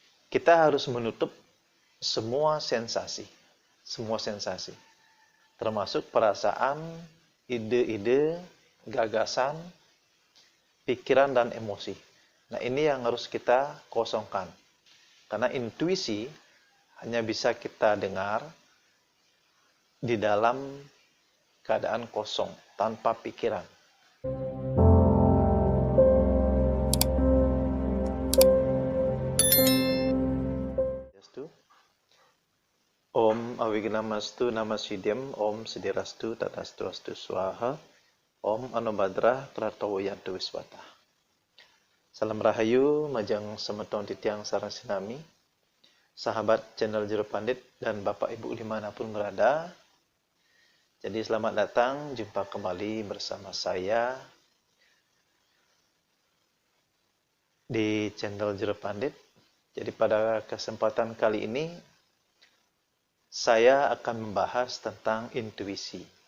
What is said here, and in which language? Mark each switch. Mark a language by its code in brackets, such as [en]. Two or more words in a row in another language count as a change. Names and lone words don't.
[id] kita harus menutup semua sensasi, termasuk perasaan, ide-ide, gagasan, pikiran, dan emosi. Nah, ini yang harus kita kosongkan. Karena intuisi hanya bisa kita dengar di dalam keadaan kosong, tanpa pikiran. [sa] Om Avignamastu Namasidhyam Om Siddhirastu Tatastu Astu Swaha Om Anubhadra Pratowo Yantu Wiswata. [id] Salam Rahayu, [ban] Majang Semeton Titiang Sarang Sinami, [id] sahabat channel Jero Pandit dan Bapak Ibu dimanapun berada. Jadi selamat datang, jumpa kembali bersama saya di channel Jero Pandit. Jadi pada kesempatan kali ini saya akan membahas tentang intuisi.